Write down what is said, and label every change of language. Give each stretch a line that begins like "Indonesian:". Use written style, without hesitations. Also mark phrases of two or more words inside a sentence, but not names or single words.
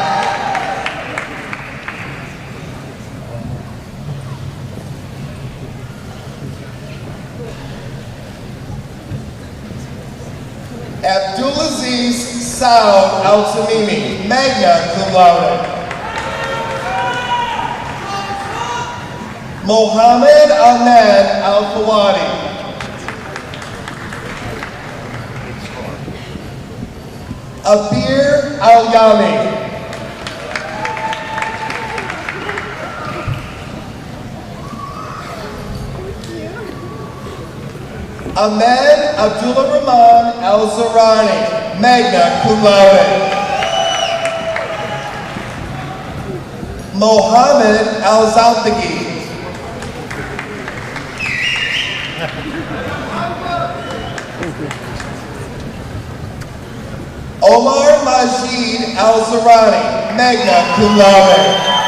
English: Abdulaziz Saud Al-Tamimi, magna cum laude. Mohammed Ahmed Al-Fawadi. Abir Al-Yami. Ahmed Abdullah Rahman Al-Zarani, magna cum laude. Mohammed Al-Zaltagi. Omar Majid Al-Zarani, magna cum laude.